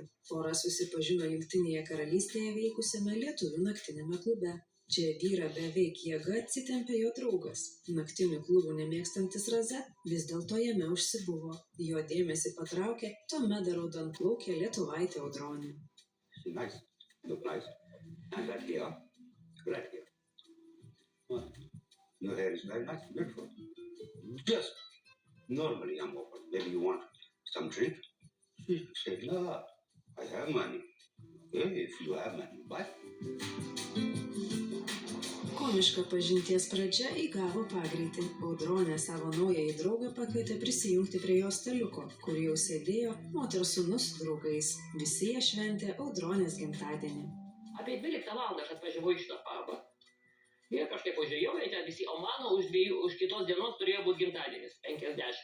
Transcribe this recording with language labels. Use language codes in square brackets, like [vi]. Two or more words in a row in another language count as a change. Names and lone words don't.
[lt] Pora susipažino Jungtinėje karalystėje veikusiame lietuvių naktinėme klube. Čia vyrą beveik jėga atsitempė jo draugas. Naktinių klubų nemėgstantis Raza vis dėlto jame užsibuvo. Jo dėmesį patraukė tuomet dar raudonplaukė lietuvaitė Audronė. [en] Nice, look nice. And right here. Well, your hair is very nice, beautiful. Just normally I'm open. Maybe you want some drink? She said, no, I have money. Okay, if you have money, buy. [lt] Komiška pažinties pradžia įgavo pagreitį. Audronė savo naująjį draugą pakvietė prisijungti prie jo staliuko, kur jau sėdėjo moters sūnus su draugais. Visi jie šventė Audronės gimtadienį. Apie 12 valandą aš atvažiavau iš tą pabą. Ir kažkaip užėjau, ten visi, o mano už kitos dienos turėjo būti gimtadienis, 50.